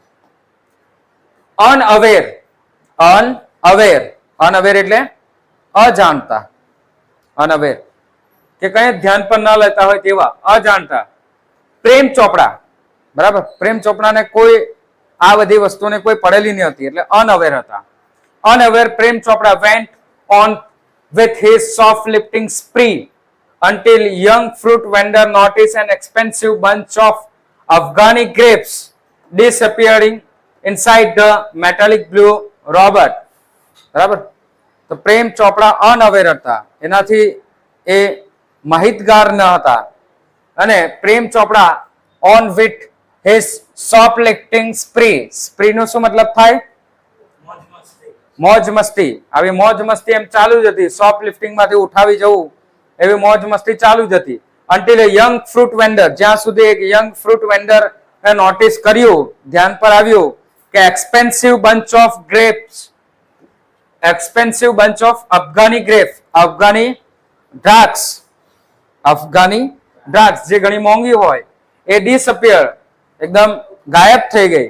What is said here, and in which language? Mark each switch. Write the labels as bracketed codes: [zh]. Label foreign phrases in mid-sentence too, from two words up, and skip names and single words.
[gu] અનઅવેર, અનઅવેર, અનઅવેર એટલે અજાણતા, અનઅવેર કે કઈ ધ્યાન પર ન લેતા હોય તેવા, અજાણતા. પ્રેમ ચોપડા, બરાબર, પ્રેમ ચોપડાને કોઈ આ બધી વસ્તુને કોઈ પડેલી ન હતી એટલે અનઅવેર હતા. [en] અનઅવેર પ્રેમ ચોપડા went on with his shoplifting spree until young fruit vendor noticed an expensive bunch of Afghani grapes disappearing inside the metallic blue robot. [gu] બરાબર, તો પ્રેમ ચોપડા અનઅવેર હતા, એનાથી એ માહિતગાર ન હતા. [en] અને પ્રેમ ચોપડા on with his shoplifting spree, [gu] spree નો શું મતલબ થાય? મોજ મસ્તી. આવી મોજ મસ્તી એમ ચાલુ જ હતી, શોપલિફ્ટિંગ માંથી ઉઠાવી જવું એવી મોજ મસ્તી ચાલુ જ હતી. [en] until a young fruit vendor, [gu] જ્યાં સુધી એક [en] young fruit vendor [gu] એ નોટિસ કર્યું, ધ્યાન પર આવ્યું કે [en] expensive bunch of grapes, expensive bunch of Afghani grapes, [gu] અફઘાની દ્રાક્ષ, અફઘાની દ્રાક્ષ જે ઘણી મોંઘી હોય એ ડિસઅપિયર, એકદમ ગાયબ થઈ ગઈ.